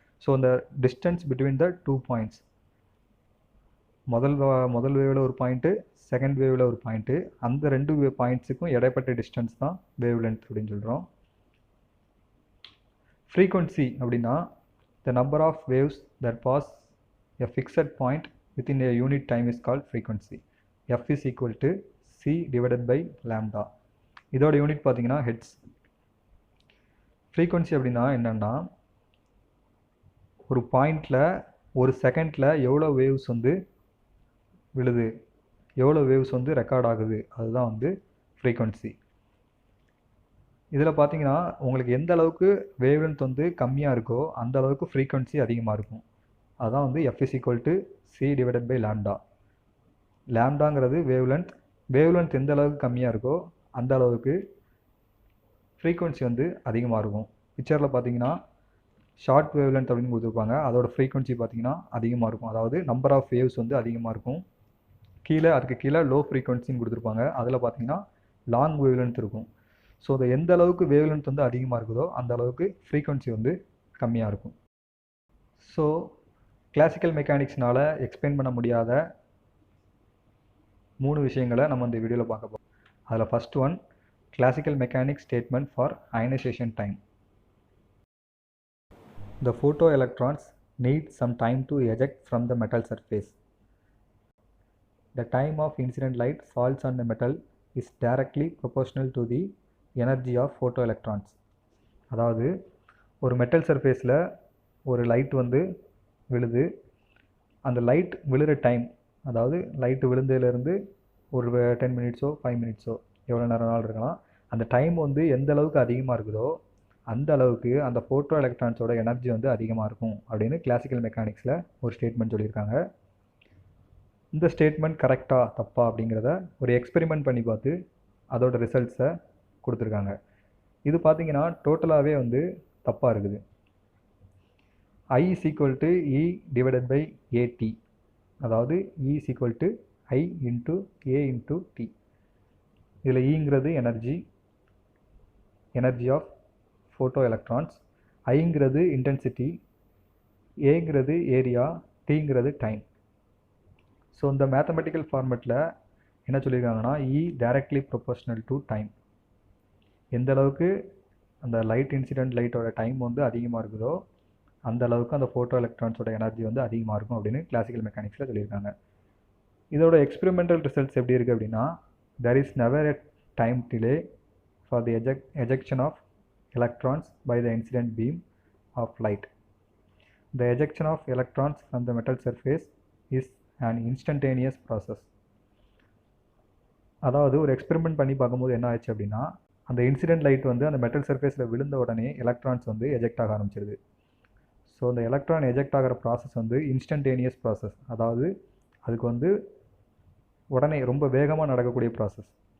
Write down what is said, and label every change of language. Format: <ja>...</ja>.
<ta>So அந்த</ta> <en>distance between the 2 points,</en> <ta>முதல் வேவில் ஒரு பாயிண்ட்டு, செகண்ட் வேவில் ஒரு பாயிண்ட்டு, அந்த 2 பாயிண்ட்ஸுக்கும் இடைப்பட்ட டிஸ்டன்ஸ் தான் வேவ் லென்த் அப்படின்னு சொல்கிறோம்.</ta> <en>frequency</en> <ta>அப்படின்னா</ta> <en>The number of waves that pass a fixed point within a unit time is called frequency. F is equal to C divided by lambda.</en> <ta>இதோட unit பார்த்தீங்கன்னா heads. Frequency அப்படின்னா என்னென்னா, ஒரு பாயிண்டில் ஒரு செகண்டில் எவ்வளோ வேவ்ஸ் வந்து விழுது, எவ்வளோ வேவ்ஸ் வந்து ரெக்கார்ட் ஆகுது, அதுதான் வந்து ஃப்ரீக்வன்சி. இதில் பார்த்தீங்கன்னா உங்களுக்கு எந்த அளவுக்கு வேவ்லென்த் வந்து கம்மியாக இருக்கோ அந்த அளவுக்கு ஃப்ரீக்வன்சி அதிகமாக இருக்கும். அதுதான் வந்து</ta> <en>F is equal to C divided by lambda.</en> <ta>லாம்டாங்கிறது wavelength. Wavelength எந்த அளவுக்கு கம்மியாக இருக்கோ அந்த அளவுக்கு ஃப்ரீக்வன்சி வந்து அதிகமாக இருக்கும். பிக்சரில் பார்த்தீங்கன்னா ஷார்ட் வேவ்லென்த் அப்படின்னு கொடுத்துருப்பாங்க, அதோட ஃப்ரீக்வன்சி பார்த்தீங்கன்னா அதிகமாக இருக்கும். அதாவது நம்பர் ஆஃப் வேவ்ஸ் வந்து அதிகமாக இருக்கும். அதுக்கு கீழே லோ ஃப்ரீக்வன்சின்னு கொடுத்துருப்பாங்க, அதில் பார்த்தீங்கன்னா லாங் வேவ்லென்த் இருக்கும். ஸோ அது எந்த அளவுக்கு வேவ்லென்த் வந்து அதிகமாக இருக்குதோ அந்த அளவுக்கு ஃப்ரீக்வன்சி வந்து கம்மியாக இருக்கும். ஸோ கிளாசிக்கல் மெக்கானிக்ஸ்னால் எக்ஸ்பிளைன் பண்ண முடியாத 3 விஷயங்களை நம்ம இந்த வீடியோவில் பார்க்க போகிறோம். அதில்</ta> <en>First one, classical mechanics statement for ionization time. The photoelectrons need some time to eject from the metal surface. The time of incident light falls on the metal is directly proportional to the energy of photoelectrons.</en> <ta>அதாவது ஒரு metal சர்ஃபேஸில் ஒரு light வந்து விழுது. அந்த light விழுற time, அதாவது light விழுந்ததுலேருந்து ஒரு 10 மினிட்ஸோ 5 மினிட்ஸோ எவ்வளோ நேரம் இருக்கலாம், அந்த டைம் வந்து எந்த அளவுக்கு அதிகமாக இருக்குதோ அந்த அளவுக்கு அந்த ஃபோட்டோ எலக்ட்ரான்ஸோட எனர்ஜி வந்து அதிகமாக இருக்கும் அப்படின்னு கிளாசிக்கல் மெக்கானிக்ஸில் ஒரு ஸ்டேட்மெண்ட் சொல்லியிருக்காங்க. இந்த ஸ்டேட்மெண்ட் கரெக்டாக தப்பா அப்படிங்கிறத ஒரு எக்ஸ்பெரிமெண்ட் பண்ணி பார்த்து அதோட ரிசல்ட்ஸை கொடுத்துருக்காங்க. இது பார்த்தீங்கன்னா டோட்டலாகவே வந்து தப்பாக இருக்குது.</ta> <en>I is equal to E divided by AT,</en> <ta>அதாவது</ta> <en>E is equal to I into A into T.</en> <ta>இதில் Eங்கிறது</ta> <en>energy of photo electrons,</en> <ta>ஐங்கிறது intensity, ஏங்கிறது ஏரியா, டீங்கிறது டைம். ஸோ இந்த மேத்தமெட்டிக்கல் ஃபார்மெட்டில் என்ன சொல்லியிருக்காங்கன்னா</ta> <en>E directly proportional to time.</en> <ta>எந்த அளவுக்கு அந்த incident லைட்டோட டைம் வந்து அதிகமாக இருக்குதோ அந்த அளவுக்கு அந்த ஃபோட்டோ எலக்ட்ரான்ஸோட எனர்ஜி வந்து அதிகமாக இருக்கும் அப்படின்னு கிளாசிக்கல் மெக்கானிக்ஸில் சொல்லியிருக்காங்க. இதோட எக்ஸ்பெரிமெண்டல் ரிசல்ட்ஸ் எப்படி இருக்குது அப்படின்னா,</ta> <en>there is never a time delay for the ejection of electrons by the incident beam of light. The ejection of electrons from the metal surface is an instantaneous process.</en> <ta>அதாவது ஒரு experiment பண்ணி பார்க்கும்போது என்ன ஆச்சு அப்படின்னா, அந்த இன்சிடென்ட் லைட் வந்து அந்த மெட்டல் சர்ஃபேஸில் விழுந்த உடனே எலக்ட்ரான்ஸ் வந்து எஜெக்ட் ஆக ஆரம்பிச்சிருது. ஸோ அந்த எலக்ட்ரான் எஜெக்ட் ஆகிற ப்ராசஸ் வந்து இன்ஸ்டன்டேனியஸ் ப்ராசஸ், அதாவது அதுக்கு வந்து உடனே ரொம்ப வேகமாக நடக்கக்கூடிய ப்ராசஸ்.</ta>